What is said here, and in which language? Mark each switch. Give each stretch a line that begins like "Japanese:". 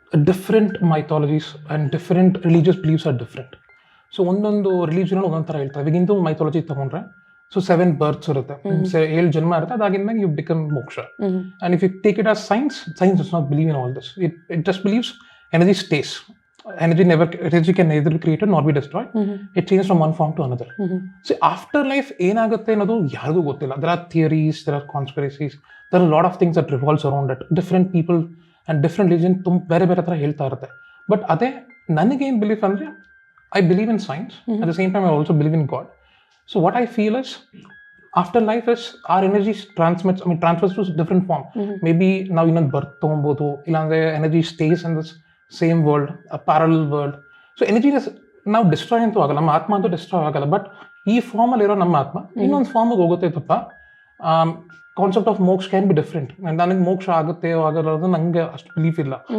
English: Different mythologies and different religious beliefs are different.
Kannada: So ಒಂದೊಂದು ರಿಲಿಜನಲ್ಲಿ ಒಂದೊಂದು ಥರ ಹೇಳ್ತಾರೆ. ಈಗ ಹಿಂದೂ ಮೈಥಾಲಜಿ ತಗೊಂಡ್ರೆ ಸೊ 7 ಬರ್ತ್ಸ್ ಇರುತ್ತೆ, 7 ಜನ್ಮ ಇರುತ್ತೆ, ಅದಾಗಿಂದ
English: you become
Kannada: ಮೋಕ್ಷ.
English: And if you take it as science does not believe in all this. It just believes energy stays. Energy can neither be created nor be destroyed. It changes from one form to another. So after life
Kannada: ಏನಾಗುತ್ತೆ ಅನ್ನೋದು ಯಾರಿಗೂ ಗೊತ್ತಿಲ್ಲ.
English: There are theories, there are conspiracies, there are a lot of things that revolves around it. Different people and different religion
Kannada: ಬೇರೆ ಬೇರೆ ಥರ ಹೇಳ್ತಾ ಇರುತ್ತೆ. But ಅದೇ ನನಗೇನು ಬಿಲೀಫ್ ಅಂದರೆ,
English: I believe in science. At the same time, I also believe in God. So what I feel is, after life is our energy transfers to different form. Maybe
Kannada: ನಾವು ಇನ್ನೊಂದು ಬರ್ತ್ ತೊಗೊಬೋದು, ಇಲ್ಲಾಂದರೆ
English: Energy stays in this same world, parallel world.
Kannada: So energy ನಾವು destroy ಅಂತೂ ಆಗಲ್ಲ, ನಮ್ಮ ಆತ್ಮ ಅಂತೂ ಡಿಸ್ಟ್ರಾಯ್ ಆಗಲ್ಲ. ಬಟ್ ಈ ಫಾರ್ಮಲ್ಲಿ ಇರೋ ನಮ್ಮ ಆತ್ಮ ಇನ್ನೊಂದು ಫಾರ್ಮಿಗೆ ಹೋಗುತ್ತೆ ತಪ್ಪ.
English: Concept of moksha can be different.
Kannada: ನನಗೆ ಮೋಕ್ಷ ಆಗುತ್ತೆ ಆಗಲ್ಲ ನನಗೆ ಅಷ್ಟು ಬಿಲೀಫ್ ಇಲ್ಲ.